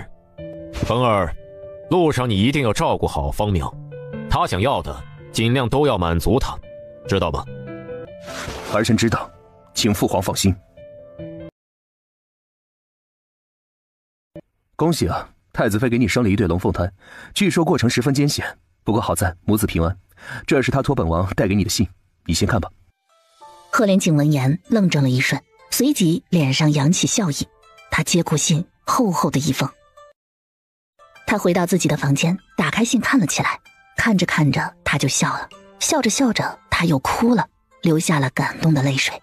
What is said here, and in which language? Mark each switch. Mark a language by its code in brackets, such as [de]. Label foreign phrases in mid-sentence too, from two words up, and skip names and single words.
[zh] 冯兒，路上你一定要照顧好方妙，他想要的盡量都要滿足他，知道吧？儿臣知道，請父皇放心。恭喜啊，太子妃給你生了一對龍鳳胎，據說過程十分艱險，不過好在母子平安。這是他托本王帶給你的信，你先看吧。赫連景聞言愣怔了一瞬，隨即臉上揚起笑意。他接過信，厚厚的一封。他回到自己的房間，打開信看了起来。看着看着，他就笑了，笑着笑着，他又哭了，流下了感动的淚水。